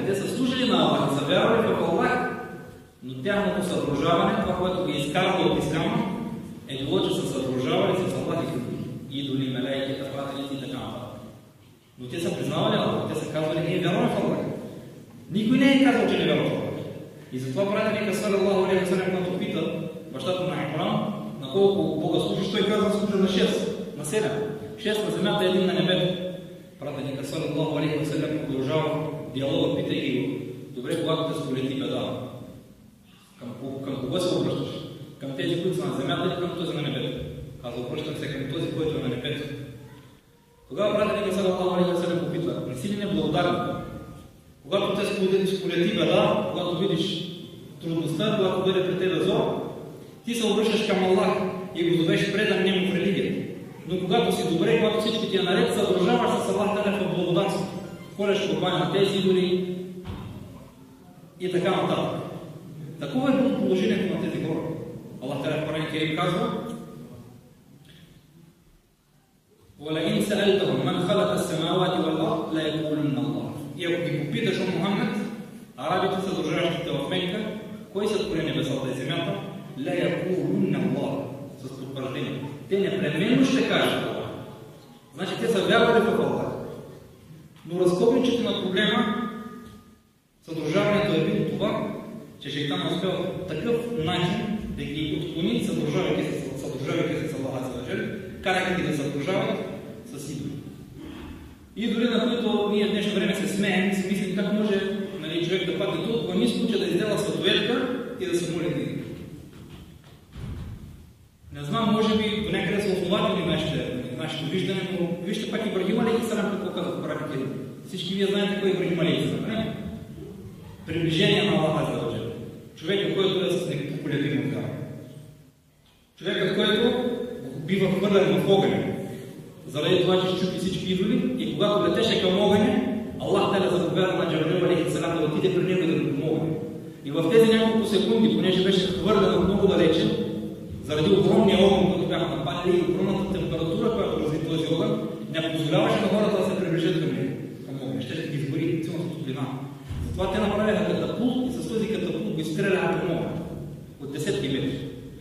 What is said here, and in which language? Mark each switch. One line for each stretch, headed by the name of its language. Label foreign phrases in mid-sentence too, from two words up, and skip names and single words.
Bulgarian: Те са служили на Аллах, са вярвали в Аллах, но тяхното съдружаване, това, което ги изкарва от исляма, е било, че са съдружавали с Аллах и идоли, мелайки, пратеници и така нататък. Но те са признавали Аллах, те са казвали: ние вярваме в Аллах. Никой не е казал, че не вярва в Аллах. И затова пратеника
Arabic: صلى الله عليه وسلم,
Bulgarian: когато пита бащата на Имран на колко Бога служиш, той казва: служа на 6, на 7. 6 на земята, 1 на небето. Пратеника
Arabic: صلى الله عليه وسلم
Bulgarian: продължава диалога, питайки го: добре, когато те сполети беда, към кого се обръщаш? Към тези, които са на земята, или към този на небето? Аз обръщам се към този, който е на небето. Тогава пратеника
Arabic: صلى الله عليه وسلم
Bulgarian: попитва: не си ли неблагодарен? Когато те сполети беда, когато видиш трудността, когато бъде пред тебе зло, ти се обръщаш към Аллах и го зовеш предан нему в религията. Но когато си добре, когато всички ти е наред, съдружаваш с Аллах Теля в благодатство. Ходиш курбани на тези идоли и така нататък. Такова е било положението на тези хора. Аллах Теля в Коран Керим казва:
Arabic: وَلَئِنْ سَأَلْتَهُمْ مَنْ خَلَقَ السَّمَاوَاتِ وَالْأَرْضَ لَيَقُولُنَّ اللَّهُ.
Bulgarian: И ако ги попиташ, о Мухаммед, арабите, съдружаващите в Мекка, кой сътвори небесата и земята,
Arabic: لَيَقُولُنَّ اللَّهُ,
Bulgarian: с потвърждение. Те непременно ще кажат това. Значи те са вярвали в Аллах. Но разковничето на проблема, съдружаването е било това, че шейтан успял по такъв начин да ги отклони, съдружавайки се с Аллах Аззаваджал, карайки ги да съдружават с идоли. Идоли, на които ние в днешно време се смеем и си мислим как може човек да падне толкова ниско, че да издела статуетка и да се моли на идоли. Не знам, може би до някъде са основателни нашите виждане, но вижте пак Ибрахим
Arabic: عليه السلام
Bulgarian: какво казва в Коран Керим. Всички вие знаете кой е Ибрахим
Arabic: عليه السلام,
Bulgarian: не? Приближение на Аллах Аззаваджал. Човекът, който е с неколебима вяра. Човекът, който бива хвърлен в огъня, заради това, че щупи всички идоли, и когато летеше към огъня, Аллах Теля заповяда на Джабрил
Arabic: عليه السلام
Bulgarian: да отиде при него и да го помогне. И в тези няколко секунди, понеже беше хвърлен много далече, заради огромния огън, който бяха напалили, и огромната температура, която разви този огън, не позволяваше на хората да се приближат към огъня. Ще ги изгори цялата топлина. Затова те направиха катапулт и с този катапулт го изстреляха към огъня от десетки метри.